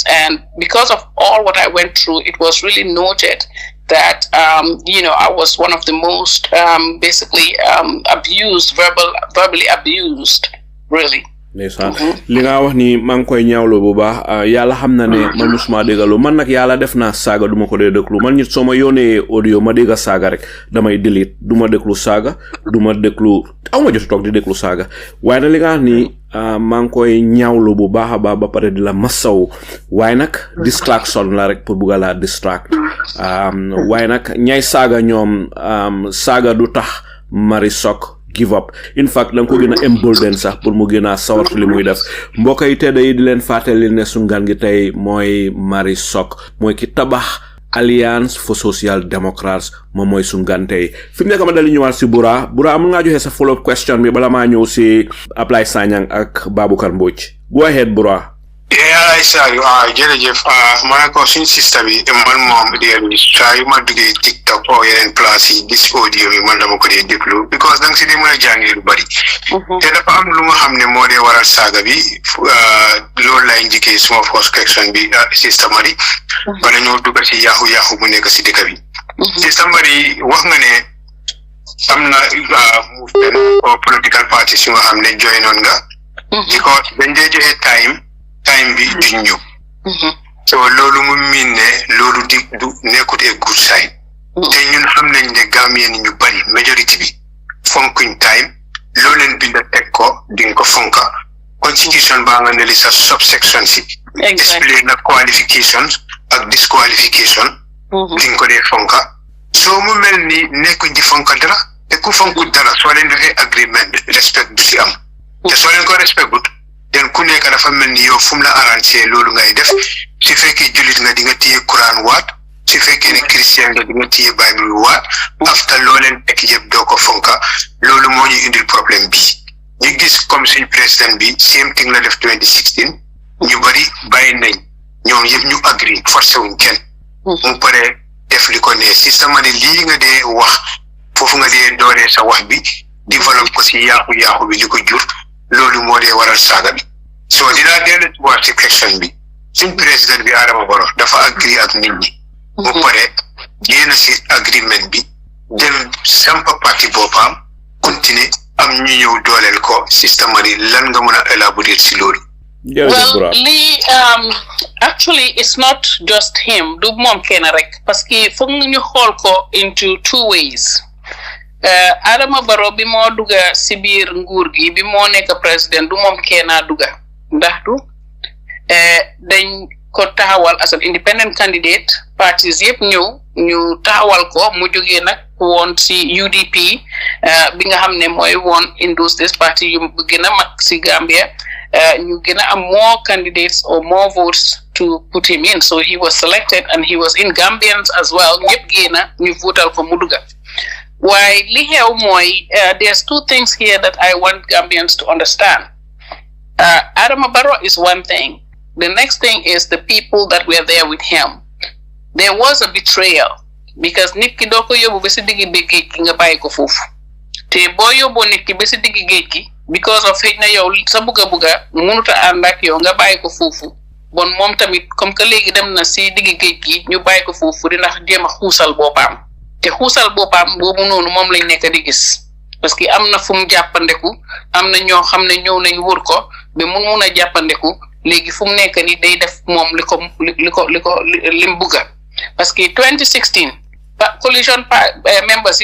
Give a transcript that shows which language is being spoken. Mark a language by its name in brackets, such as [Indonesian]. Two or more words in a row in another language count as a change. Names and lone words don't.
[English] And because of all what I went through, it was really noted that I was one of the most basically abused, verbally abused, really. [Wolof] ndeysaan li nga wax ni maa ngi koy ñaawlo bu baax yàlla xam na ne man musuma déggalu man nag yàlla def naa saaga duma ko dee déglu man nit soo ma yónnee audio ma dégga saaga rek damay delete duma déglu saaga duma déglu aw ma jot toog di déglu saaga waaye nag li nga wax ni maa ngi koy ñaawlu bu baax a baax ba pare di la masaw waaye nag distraction la rek pour bugga laa distract waaye nag ñay saaga ñoom saaga du tax Mari Sock [English] give up in fact [Wolof] da nga ko gën a embolden sax pour mu gën a sawar li muy def mbokk yi tedda yi di leen fàttali ne suñu gan gi tey mooy Mari Sock mooy ki tabax Alliance for Social Democrats moom mooy suñu gan tey fi mu nekk ma dali ñëwaat si Bura amul ngaa joxe sa [English] follow up question [Wolof] bi bala maa ñëw si Ablaye Sanyang ak Baboucarr Mbodj [English] go ahead [Wolof] Bura. ay saayu jërëjëf ma ko suñ système bi man moom di saa yu ma duggee TikTok o yeneen place yi gis audio yi man dama ko dee déglu because danga si dee mën a jàngee lu bari te dafa am lu nga xam ne moo dee waral saaga bi loolu lay njëkkee suma [English] first question [Wolof] bi système yi bala ñoo dugg si yaaxu bu nekk si dëkk bi système yi wax nga ne am na movement o political parties yu nga xam ne join noon nga because dañ dee joxe time bi duñ ñëw so loolu mu miin ne loolu du nekkut [English] a good sign [Wolof] te ñun xam nañ ne Gambien ñu bari majorité bi fonkuñ time loo leen binda teg ko di nga ko fonka constitution baa nga ne li sa subsection si explain na qualifications ak disqualification di nga ko dee fonka soo mu mel ni nekkuñ di fonka dara te ku fonku dara soo leen defee [English] agreement respect [Wolof] du si am te soo leen ko [English] respect but [Wolof] den ku nekk dafa mel ni yow fu mu la arrangé loolu ngay def su fekkee jullit nga di nga téye Quran waat su fekkee ne Christian nga di nga téye Bible waat after loo leen teg yëpp doo ko fonka loolu moo ñu indil problème bi ñu gis comme suñ président bi [English] same thing [Wolof] la def 2016 ñu bari bàyyi nañ ñoom yëpp ñu agree forcé wuñ kenn mu pare def li ko ne système de lii nga dee wax foofu nga dee dooree sa wax bi développe ko si yaaxu bi li ko jur loolu moo dee waral saaga bi soo dinaa dellu ci waat ci question bi suñ président bi Adama Barrow dafa agree ak nit ñi mu pare génn si agreement bi dem sampa parti boppam continuer am ñu ñëw dooleel ko système yi lan nga mën a élaborer si loolu. [English] Well, actually it's not just him [Wolof] du moom kenn rek [French] parce que [Wolof] foog ñu xool ko [English] into two ways. [Wolof] Adama Barrow bi moo dugga si biir nguur gi bi moo nekk président du moom kenn dugga ndax du dañ ko taxawal [English] as an independent candidate [Wolof] parties yëpp ñëw ñu taxawal ko mu jógee nag woon si UDP bi nga xam ne mooy woon [English] in those days [Wolof] party yu gën a mag si Gambia ñu gën a am [English] more candidates or more votes to put him in so he was selected and he was in Gambians as well [Wolof] ñëpp génna ñu votal ko mu dugga [English] Why, there's two things here that I want Gambians to understand. Adama Barrow is one thing. The next thing is the people that were there with him. There was a betrayal because [Wolof] nit ki doo ko yóbbu ba si diggi géej gi nga bàyyi ko foofu te boo yóbboo nit ki ba si diggi géej gi [English] because of [Wolof] xëy na yow sa bugga mënut a ànd ak yow nga bàyyi ko foofu bon moom tamit [French] comme que [Wolof] léegi dem na si diggi géej gi ñu bàyyi ko foofu dina jéem a xuusal boppam. te xuusal boppam boobu noonu moom lañ nekk di gis [French] parce que [Wolof] am na fu mu jàppandeku am na ñoo xam ne ñëw nañ wër ko ba mun a jàppandeku léegi fu mu nekk ni day def moom li mu bugga [French] parce que [Wolof] 2016 [English] coalition members [Wolof] yi